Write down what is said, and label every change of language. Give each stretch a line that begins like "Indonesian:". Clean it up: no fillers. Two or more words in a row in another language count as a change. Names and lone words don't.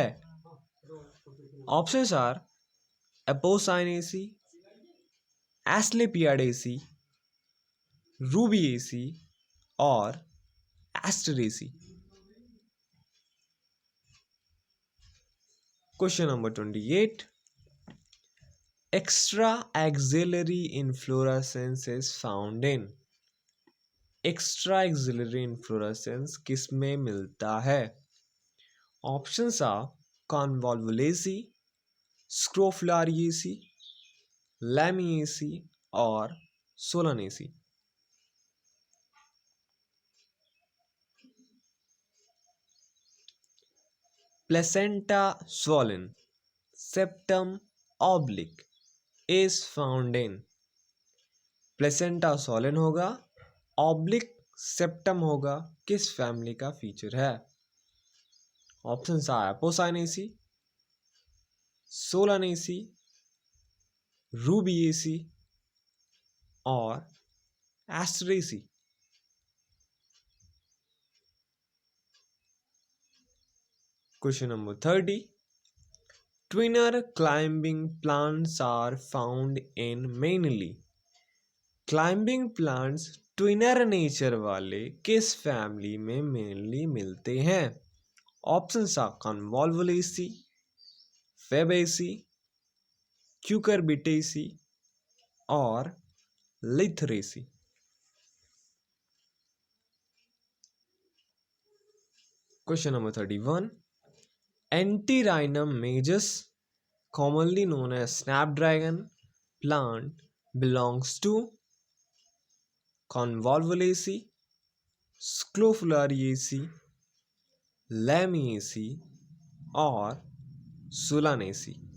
English: options are Apocynaceae, Asclepiadaceae, Rubiaceae and Asteraceae. Question number 28. Extra axillary inflorescence is found in. Extra axillary inflorescence
Hindi: किस में मिलता है?
English: options are Convolvulaceae, Scrophulariaceae, Lamiaceae and Solanaceae. प्लेसेंटा swollen, septum oblique is found in.
Hindi: प्लेसेंटा swollen होगा,
English: oblique septum
Hindi: होगा, किस फैमिली का फीचर है?
English: options are Apocynaceae, Solanaceae, Rubiaceae and Asteraceae. Question number 30. Twinner climbing plants are found in mainly. Climbing plants
Hindi: ट्विनर नेचर वाले किस फैमिली में मेनली मिलते हैं?
English: options are Convolvulaceae, Fabaceae, Cucurbitaceae and Lythraceae. Question number 31. Antirrhinum majus, commonly known as snapdragon plant, belongs to Convolvulaceae, Scrofulariaceae, Lamiaceae और Solanaceae।